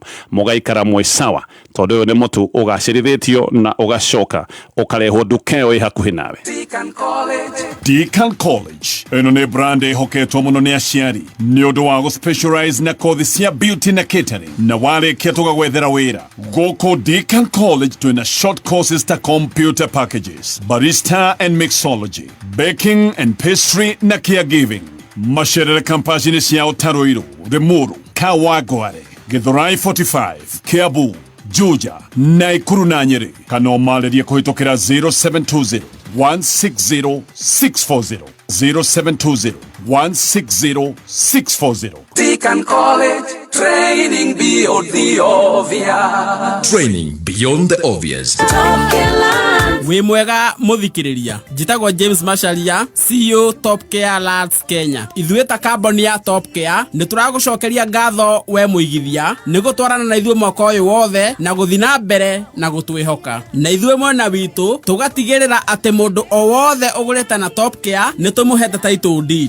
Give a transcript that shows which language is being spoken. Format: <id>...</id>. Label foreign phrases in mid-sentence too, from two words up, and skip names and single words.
<ki>Mũgaikara mwĩ sawa, tondũ ũyũ nĩ mũtu ũgacĩrithĩtio na ũgacoka ũkarehwo nduka ĩyo ĩ hakuhĩ nawe. Deakin College ĩno nĩ brand ĩhoketwo mũno nĩ aciari nĩ ũndũ wa gũ-specialize na kothi cia beauty na catering, na warĩkia tũgagwethera wĩra. Gũkũ Deakin College twĩna</ki> <en>short courses</en> <ki>ta</ki> <en>computer packages, barista and mixology, baking and pastry</en> <ki>na caregiving. Macerere kampasi-inĩ cia Ũtaroirũ, Limuru, Kawangware, Githurai 45, Kiambu, Juja, Naikuru na Nyeri. Kana ũmarĩrie kũhĩtũkĩra 0720 160 640, 0720 160 640.</ki> <en>Deakin College, training beyond the obvious. Training beyond the obvious.</en> <ki>Wĩ mwega mũthikĩrĩria, njĩtagwo James Macharia, CEO Top Care Lads Kenya. Ithuĩ ta kamboni ya Top Care nĩ tũragũcokeria ngatho we mũigithia nĩ gũtwarana na ithuĩ mwaka ũyũ wothe na gũthiĩ na mbere na gũtwĩhoka. Na ithuĩ mwena witũ tũgatigĩrĩra atĩ mũndũ o wothe ũgũrĩte na Top Care nĩ tũmũhete</ki> <en>title deed.</en>